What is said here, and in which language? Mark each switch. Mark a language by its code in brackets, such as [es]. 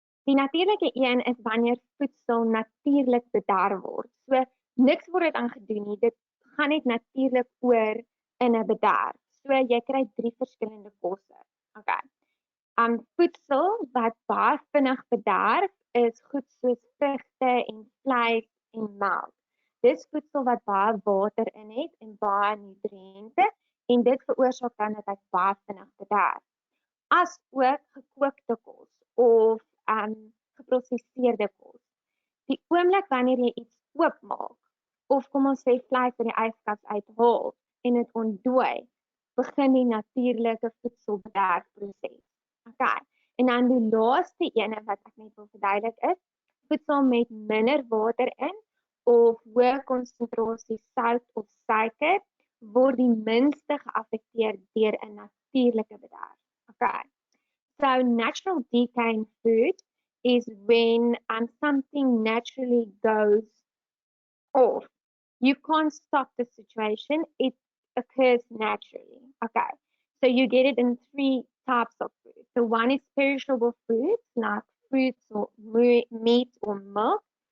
[af] Die natuurlike een is wanneer voedsel natuurlik bederf word. So niks word dit aan gedoen nie. Dit gaan net natuurlik oor in 'n bederf. So jy kry 3 verskillende kosse. Okay. Voedsel wat baie vinnig bederf is goed soos vrugte en vleis en melk. Dis voedsel wat baie water in het en baie nutriënte en dit veroorsaak dan dat hy baie vinnig bederf. As ook gekookte kos of geprosesseerde kos. Die oomblik wanneer jy iets oopmaak of kom ons sê vleis uit die yskas uithaal en dit ontdooi, begin die natuurlike voedselbederfproses. Okay. En dan die laaste ene wat ek net wil verduidelik is, voedsel met minder water in of hoë konsentrasie sout of suiker word die minste geaffekteer deur 'n natuurlike bederf. Okay. [en] So natural decay in food is when something naturally goes off. You can't stop the situation, it occurs naturally. Okay. So you get it in 3 types of food. So one is perishable foods like fruits or meat or milk.